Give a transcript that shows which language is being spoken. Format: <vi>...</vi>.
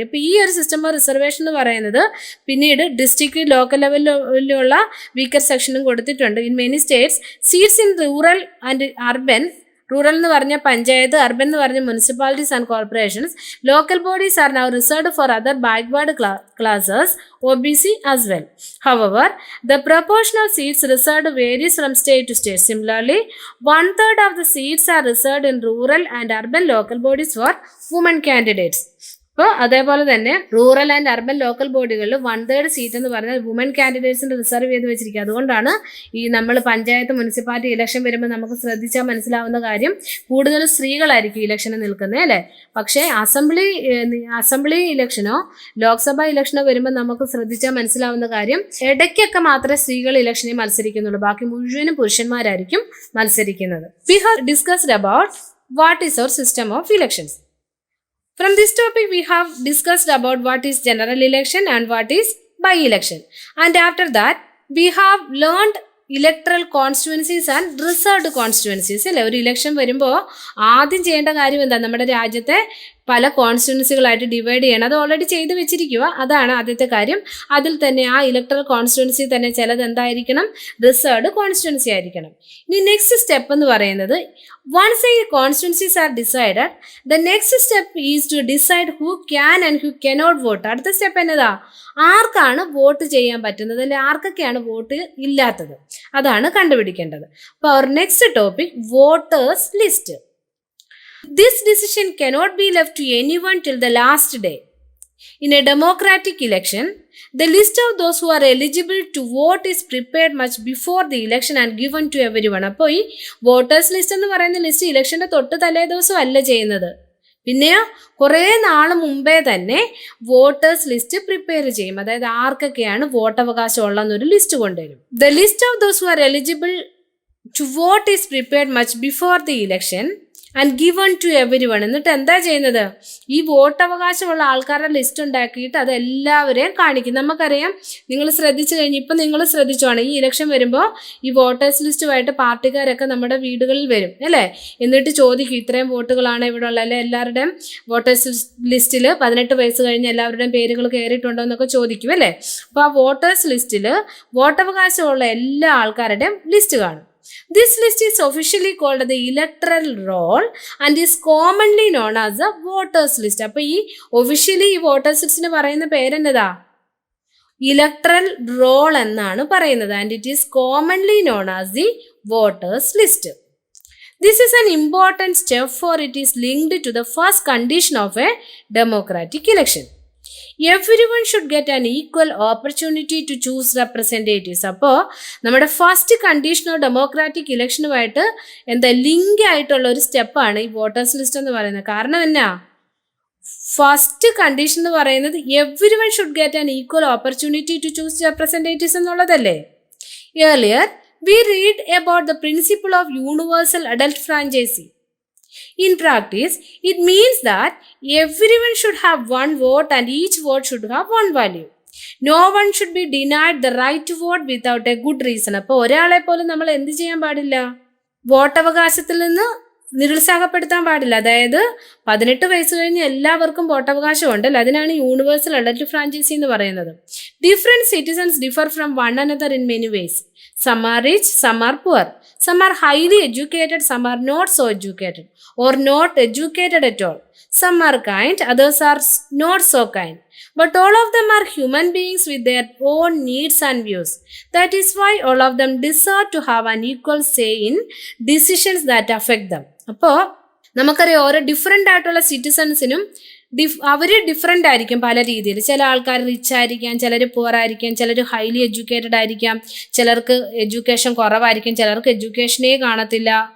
<ml>ഇപ്പോൾ ഈ ഒരു സിസ്റ്റം ഓഫ് റിസർവേഷൻ എന്ന് പറയുന്നത് പിന്നീട് ഡിസ്ട്രിക്ട് ലോക്കൽ ലെവലിലുള്ള വീക്കർ സെക്ഷനും കൊടുത്തിട്ടുണ്ട്.</ml> <en>in many states seats in rural and urban, rural</en> <ml>എന്ന് പറഞ്ഞ പഞ്ചായത്ത്,</ml> <en>Urban എന്ന് പറഞ്ഞ municipalities and corporations, local bodies are now reserved for other backward classes OBC as well. However, the proportion of seats reserved varies from state to state. Similarly, 1/3 of the seats are reserved in rural and urban local bodies for women candidates.</en> <ml>അപ്പോൾ അതേപോലെ തന്നെ rural and urban local ബോഡികളിൽ 1/3 seat എന്ന് പറഞ്ഞാൽ woman കാൻഡിഡേറ്റ്സിന് reserve ചെയ്ത് വെച്ചിരിക്കുക. അതുകൊണ്ടാണ് ഈ നമ്മൾ പഞ്ചായത്ത് മുനിസിപ്പാലിറ്റി ഇലക്ഷൻ വരുമ്പോൾ നമുക്ക് ശ്രദ്ധിച്ചാൽ മനസ്സിലാവുന്ന കാര്യം കൂടുതലും സ്ത്രീകളായിരിക്കും ഇലക്ഷന് നിൽക്കുന്നത് അല്ലേ. പക്ഷേ അസംബ്ലി ഇലക്ഷനോ ലോക്സഭ ഇലക്ഷനോ വരുമ്പോൾ നമുക്ക് ശ്രദ്ധിച്ചാൽ മനസ്സിലാവുന്ന കാര്യം ഇടയ്ക്കൊക്കെ മാത്രമേ സ്ത്രീകൾ ഇലക്ഷനിൽ മത്സരിക്കുന്നുള്ളൂ, ബാക്കി മുഴുവനും പുരുഷന്മാരായിരിക്കും മത്സരിക്കുന്നത്.</ml> <en>We have discussed about what is our system of elections. From this topic, we have discussed about what is general election and what is by-election. And after that, we have learned electoral constituencies and reserved constituencies അല്ലേ.</en> <ml>ഒരു election വരുമ്പോൾ ആദ്യം ചെയ്യേണ്ട കാര്യം എന്താ? നമ്മുടെ രാജ്യത്തെ പല കോൺസ്റ്റിറ്റ്യുവൻസികളായിട്ട് ഡിവൈഡ് ചെയ്യണം. അത് ഓൾറെഡി ചെയ്ത് വെച്ചിരിക്കുക, അതാണ് ആദ്യത്തെ കാര്യം. അതിൽ തന്നെ ആ ഇലക്ട്രൽ കോൺസ്റ്റിറ്റ്യുവൻസി തന്നെ ചിലത് എന്തായിരിക്കണം? റിസർവ്ഡ് കോൺസ്റ്റിറ്റ്യുവൻസി ആയിരിക്കണം. ഇനി നെക്സ്റ്റ് സ്റ്റെപ്പ് എന്ന് പറയുന്നത്,</ml> <en>once a constituencies are decided, the next step is to decide who can and who cannot vote.</en> <ml>അടുത്ത സ്റ്റെപ്പ് എന്നതാ? ആർക്കാണ് വോട്ട് ചെയ്യാൻ പറ്റുന്നത് അല്ലെ ആർക്കൊക്കെയാണ് വോട്ട് ഇല്ലാത്തത്, അതാണ് കണ്ടുപിടിക്കേണ്ടത്.</ml> <en>അപ്പോൾ our next topic, voters list. This decision cannot be left to anyone till the last day. In a democratic election, the list of those who are eligible to vote is prepared much before the election and given to everyone.</en> <ml>അപ്പോൾ ഈ voters list എന്ന് പറയുന്ന list ഇലക്ഷൻ്റെ തൊട്ട് തലേ ദിവസം അല്ല ചെയ്യുന്നത്, പിന്നെയോ കുറേ നാൾ മുമ്പേ തന്നെ വോട്ടേഴ്സ് ലിസ്റ്റ് പ്രിപ്പയർ ചെയ്യും. അതായത് ആർക്കൊക്കെയാണ് വോട്ടവകാശം ഉള്ളതെന്നൊരു ലിസ്റ്റ് കൊണ്ടുവരും.</ml> <en>The list of those who are eligible to vote is prepared much before the election and given to everyone.</en> <ml>എന്നിട്ട് എന്താ ചെയ്യുന്നത്? ഈ വോട്ടവകാശമുള്ള ആൾക്കാരുടെ ലിസ്റ്റ് ഉണ്ടാക്കിയിട്ട് അത് എല്ലാവരെയും കാണിക്കും. നമുക്കറിയാം, നിങ്ങൾ ശ്രദ്ധിച്ചു കഴിഞ്ഞ് ഇപ്പം നിങ്ങൾ ശ്രദ്ധിച്ചോണം, ഈ ഇലക്ഷൻ വരുമ്പോൾ ഈ വോട്ടേഴ്സ് ലിസ്റ്റുമായിട്ട് പാർട്ടിക്കാരൊക്കെ നമ്മുടെ വീടുകളിൽ വരും അല്ലേ. എന്നിട്ട് ചോദിക്കും ഇത്രയും വോട്ടുകളാണ് ഇവിടെ ഉള്ളത് അല്ലെ, എല്ലാവരുടെയും വോട്ടേഴ്സ് ലിസ്റ്റിൽ 18 വയസ്സ് കഴിഞ്ഞ് എല്ലാവരുടെയും പേരുകൾ കയറിയിട്ടുണ്ടോ എന്നൊക്കെ ചോദിക്കും അല്ലേ. അപ്പോൾ ആ വോട്ടേഴ്സ് ലിസ്റ്റിൽ വോട്ടവകാശമുള്ള എല്ലാ ആൾക്കാരുടെയും ലിസ്റ്റ് കാണും.</ml> <en>This list is officially called the electoral roll and is commonly known as the voters list.</en> <ml>അപ്പോൾ ഈ ഒഫീഷ്യലി ഈ വോട്ടേഴ്സ് ലിസ്റ്റിന് പറയുന്ന പേരെന്നതാ? ഇലക്ട്രൽ റോൾ എന്നാണ് പറയുന്നത്.</ml> <en>And it is commonly known as the voters list. This is an important step for it is linked to the first condition of a democratic election. Everyone should get an equal opportunity to choose representatives.</en> <ml>അപ്പോൾ നമ്മുടെ first കണ്ടീഷനോ democratic ഇലക്ഷനുമായിട്ട് എന്താ link ആയിട്ടുള്ള ഒരു സ്റ്റെപ്പാണ് ഈ voters list എന്ന് പറയുന്നത്. കാരണം എന്നാ? ഫസ്റ്റ് കണ്ടീഷൻ എന്ന് പറയുന്നത്</ml> <en>Everyone should get an equal opportunity to choose representatives എന്നുള്ളതല്ലേ. Earlier we read about the principle of universal adult franchisee. In practice, it means that everyone should have one vote and each vote should have one value. No one should be denied the right to vote without a good reason.</en> <ml>അപ്പോൾ ഒരാളെ പോലും നമ്മൾ എന്ത് ചെയ്യാൻ പാടില്ല? വോട്ടവകാശത്തിൽ നിന്ന് നിരുത്സാഹപ്പെടുത്താൻ പാടില്ല. അതായത് 18 വയസ്സ് കഴിഞ്ഞ് എല്ലാവർക്കും വോട്ടവകാശം ഉണ്ടല്ലോ, അതിനാണ് യൂണിവേഴ്സൽ അഡൽട്ട് ഫ്രാഞ്ചൈസി എന്ന് പറയുന്നത്.</ml> <en>Different citizens differ from one another in many ways. Some are rich, some are poor. Some are highly educated, some are not so educated or not educated at all. Some are kind, others are not so kind. But all of them are human beings with their own needs and views. That is why all of them deserve to have an equal say in decisions that affect them. അപ്പോൾ</en> <ml>നമുക്കറിയാം ഓരോ different ആയിട്ടുള്ള സിറ്റിസൺസിനും അവർ different ആയിരിക്കും പല രീതിയിൽ. ചില ആൾക്കാർ rich ആയിരിക്കാം, ചിലർ പുവർ ആയിരിക്കാം, ചിലർ ഹൈലി എഡ്യൂക്കേറ്റഡ് ആയിരിക്കാം, ചിലർക്ക് എഡ്യൂക്കേഷൻ കുറവായിരിക്കും, ചിലർക്ക് എഡ്യൂക്കേഷനേ കാണത്തില്ല.</ml>